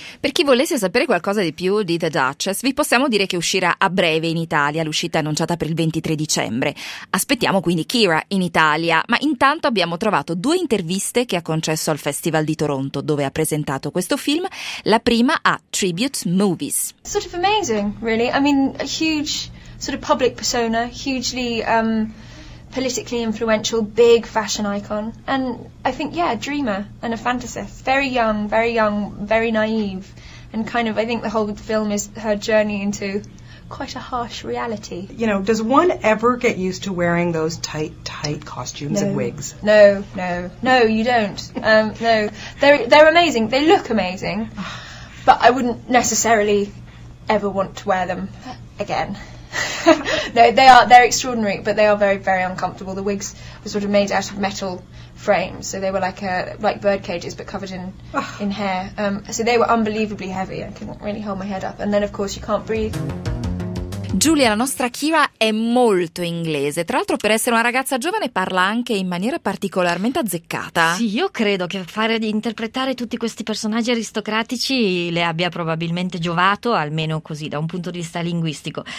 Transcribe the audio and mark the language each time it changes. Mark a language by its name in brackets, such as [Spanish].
[Italian] Per chi volesse sapere qualcosa di più di The Duchess, vi possiamo dire che uscirà a breve in Italia, l'uscita è annunciata per il 23 dicembre. Aspettiamo quindi Keira in Italia, ma intanto abbiamo trovato due interviste che ha concesso al Festival di Toronto, dove ha presentato questo film, la prima a Tribute Movies. [English] Sort of amazing, really. I mean, a huge sort of public persona, hugely politically influential, big fashion icon, and I think, yeah, a dreamer and a fantasist, very young, very naive, and kind of, I think the whole film is her journey into quite a harsh reality. You know, does one ever get used to wearing those tight, tight costumes no. and wigs? No, you don't. No, they're amazing, they look amazing, but I wouldn't necessarily ever want to wear them again. No, they're extraordinary, but they are very, very uncomfortable. The wigs were sort of made out of metal frames, so they were like bird cages, but covered in hair. So they were unbelievably heavy. I couldn't really hold my head up. And then, of course, you can't breathe. [Italian] Giulia, la nostra Kira è molto inglese. Tra l'altro, per essere una ragazza giovane, parla anche in maniera particolarmente azzeccata. Sì, io credo che fare di interpretare tutti questi personaggi aristocratici le abbia probabilmente giovato, almeno così, da un punto di vista linguistico.